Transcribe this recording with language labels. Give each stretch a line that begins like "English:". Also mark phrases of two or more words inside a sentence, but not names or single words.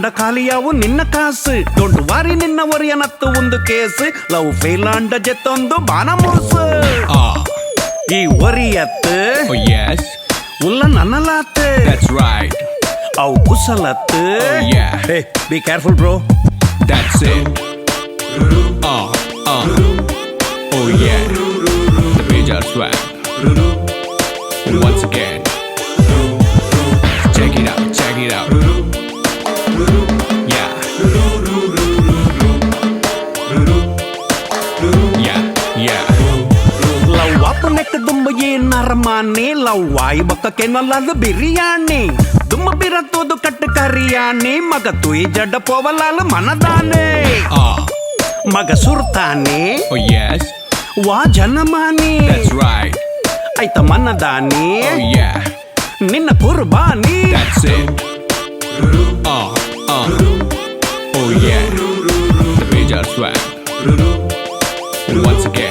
Tulu: ಖಾಲಿಯಾವು ನಿನ್ನ ಕಾಸು
English: don't worry
Tulu: ನಿನ್ನ ಒರಿಯನತ್ತು ಒಂದು ಕೇಸ್
English: love fail
Tulu: ಅಂಡ ಜೆತ್ತೊಂದು ಬಾನ ಮುರುಸು ಈ ಒರಿಯತ್ತು
English: Oh yes,
Tulu: ಉಲ್ಲ ನನ್ನಲಾತ್
English: that's right.
Tulu: ಅವು ಕುಸಲತ್ತು
English: Oh yeah, hey be careful bro that's it. Oh yeah, the major swag. Once again, check it out, check it out. Yeah, yeah, yeah.
Tulu: ಲವ್ ವಾಪು ನೆಕ್ಕ ದುಂಬ ಏನಾರ ಮಾನೆ ಲವ್ ವಾಯಿ ಬಕ್ಕ ಕೆನಲ್ಲದು ಬಿರಿಯಾನಿ ದುಮ್ಮ ಬಿರತ್ತೋದು ಕಟ್ಟು ಕರಿಯಾನಿ ಮಗ ತುಯಿ ಜಡ್ಡ ಪೋವಲಾಲು ಮನದಾನೆ ಮಗ ಸುರ್ತಾನೆ
English: Oh yes,
Tulu: ವಾ ಜನಮಾನಿ
English: that's right.
Tulu: ಆಯ್ತ ಮನದಾನಿ
English: Oh yeah,
Tulu: ನಿನ್ನ ಕುರ್ಬಾನಿ
English: that's it. Oh yeah, the major swag. Once